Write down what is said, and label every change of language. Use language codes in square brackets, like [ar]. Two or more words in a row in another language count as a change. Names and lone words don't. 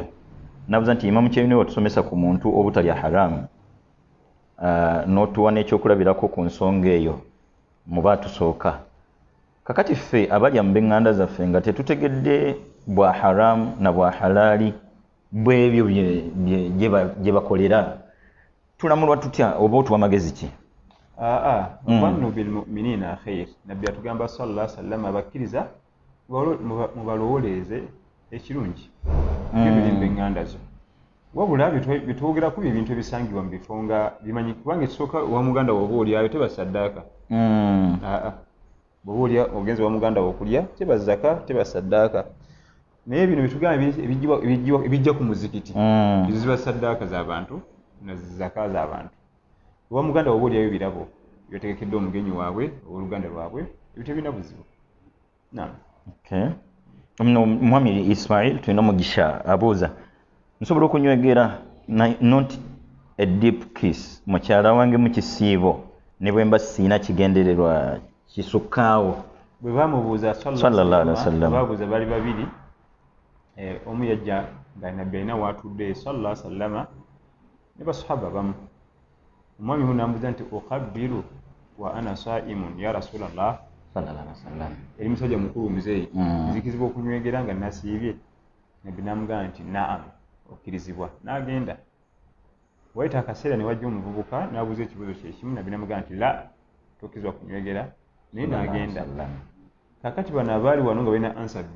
[lg] Nabuuza nti Imam Kyeyune watusomesa ku muntu obutalya haramu n'otuwa n'ekyokulabirako ku nsonga eyo mu baatusooka. Kakati ffe abalya mu b'eŋŋanda zaffe nga tetutegedde bwa haramu na bwa halaali bw'ebyo gye bakolera tulamulwa tutya oba otuwa magezi ki? [ar] ظنوا بالمؤمنين خيرا. [lg] Nabbi atugamba [ar] صلى الله عليه وسلم [lg] abakkiriza mubalowoleze ekirungi ebiri mu b'eŋŋanda zo. Wabula bitwogera ku ebintu ebisangibwa mu bifo nga bimanyi kubanga ekisooka owa muganda wo oba olyayo teba saddaaka. Bw'oba olya ogenze owa muganda wo okulya teba zaka teba saddaaka. Naye bino bitugamba ebijja ku muzikiti ezo ziba saddaaka z'abantu na zaka z'abantu. Owa muganda wo oba olyayo birabo byotegekedde omugenyi waabwe owooluganda lwabwe ebyo tebirina buzibu. Mwami Ismail tulina omugisha abuuza nsobola okunywegera [en] not a deep kiss [lg] mukyala wange mu kisiibo ne bwe mba siina kigendererwa kisukkaawo? Bwe baamubuuza [ar] صلى الله عليه وسلم [lg] baabuuza bali babiri omu yajja nga nabbi alina waatudde [ar] صلى الله عليه وسلم [lg] ne basahaba bamu. Omwami huno amubuuza nti [ar] أقبل وأنا صائم يا رسول الله صلى الله عليه وسلم. [lg] Eri musajja mukulu muzeeyi nzikizibwa okunywegera nga nasiibye. Nabbi n'amugamba nti naam okkirizibwa. N'agenda wayita akaseera ne wajja omuvubuka n'abuuza ekibuuzo kye kimu. Nabbi n'amugamba nti la tokkirizibwa kunywegera naye n'agenda. Kakati bano abaali wano nga balina ansa bbiri